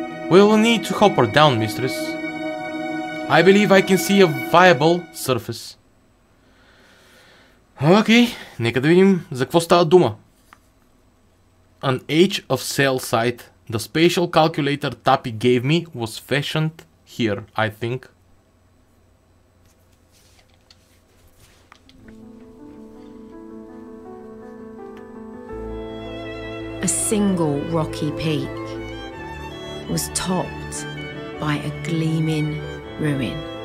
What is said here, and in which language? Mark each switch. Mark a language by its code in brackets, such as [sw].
[en] We will need to hop her down, mistress. I believe I can see a viable surface. [bg] Окей, нека да видим за какво става дума. [en] An edge of sail site. The spatial calculator Tapi gave me was fashioned here, I think. A single rocky peak was topped by a gleaming ruin.